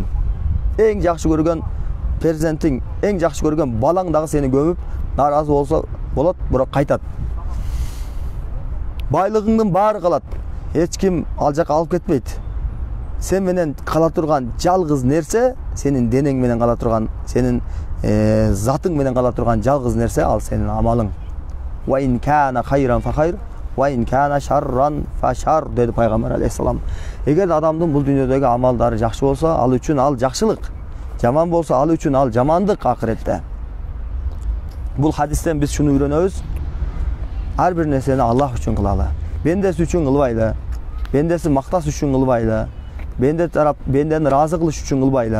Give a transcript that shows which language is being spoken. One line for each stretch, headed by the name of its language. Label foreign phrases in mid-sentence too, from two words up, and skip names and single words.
Kyrgyz: Эң жакшы көргөн перзентиң, эң жакшы көргөн балаң дагы сени көмүп, наразы болсо болот, бирок кайтат. Байлыгыңдын баары калат. эч ким ал жака алып кетпейт. Sen менен кала турган жалгыз нерсе, сенин денең менен кала турган, сенин затың менен кала турган жалгыз нерсе ал сенин амалың.
Arabic: وإن كان خيرا فخير وإن كان شرا فشر
Kyrgyz: деди Пайгамбар алейхиссалам. Эгер адамдын бул дүйнөдөгү амалдары жакшы болсо, ал үчүн ал жакшылык. Жаман болсо, ал үчүн ал жамандык акыретте. Бул хадистен биз шуну үйрөнөбүз. Ар бир нерсени Аллах үчүн кылалы. Бендеси үчүн кылбайлы. Бендеси макташ үчүн кылбайлы. Бендени разы кылыш үчүн кылбайлы.